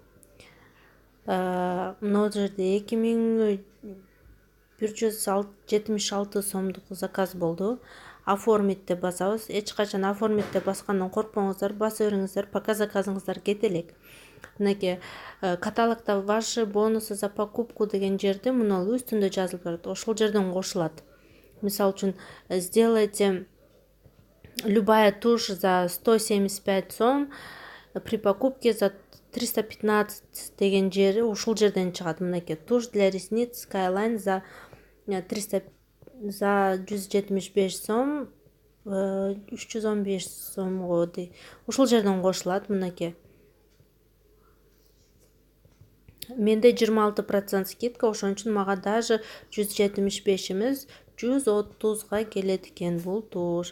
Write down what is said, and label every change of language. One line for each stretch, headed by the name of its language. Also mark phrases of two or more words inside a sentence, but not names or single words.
Kyrgyz: Мына жерде 2176 сомдук заказ болду. Оформить деп басабыз. Эч качан оформить деп баскандан коркпоңуздар, баса бериңиздер, пока заказыңыздар кете элек. Мынакей каталогда
Russian: ваши бонусы за покупку
Kyrgyz: деген жерде мына үстүндө жазылып турат. Ошол жерден кошулат. Мисал үчүн,
Russian: сделайте любая тушь за 175 сом при покупке за 315
Kyrgyz: деген жери ушул жерден чыгат. Мынакей
Russian: тушь для ресниц
Kyrgyz: Skyline за 175 сом 315 сомго ушул жерден кошулат. Мынакей менде 26% скидка, ошон үчүн мага даже 175 эмес 130га келет экен бул туш.